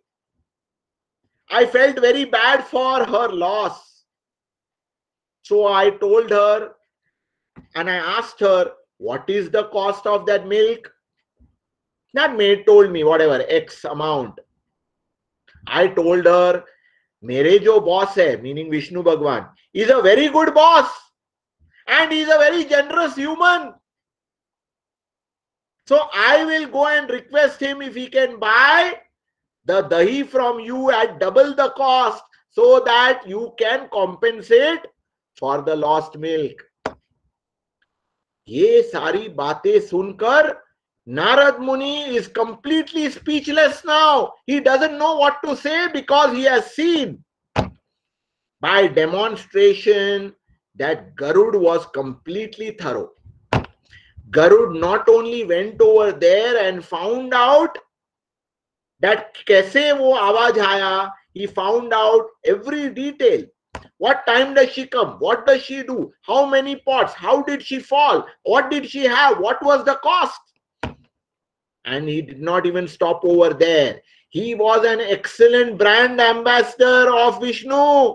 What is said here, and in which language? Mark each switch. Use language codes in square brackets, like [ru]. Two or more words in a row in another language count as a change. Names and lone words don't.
[en] I felt very bad for her loss. So I told her and I asked her, what is the cost of that milk? That maid told me, whatever, X amount. I told her, [hi] मेरे जो boss है, [en] meaning Vishnu Bhagwan, is a very good boss. And he is a very generous human. So I will go and request him if he can buy the dahi from you at double the cost so that you can compensate for the lost milk. [hi] ये सारी बातें सुनकर [en] Narad Muni is completely speechless now. He doesn't know what to say because he has seen by demonstration that Garud was completely thorough. Garud not only went over there and found out that [hi] कैसे वो आवाज़ आया, [en] he found out every detail. What time does she come? What does she do? How many pots? How did she fall? What did she have? What was the cost? And he did not even stop over there. He was an excellent brand ambassador of Vishnu.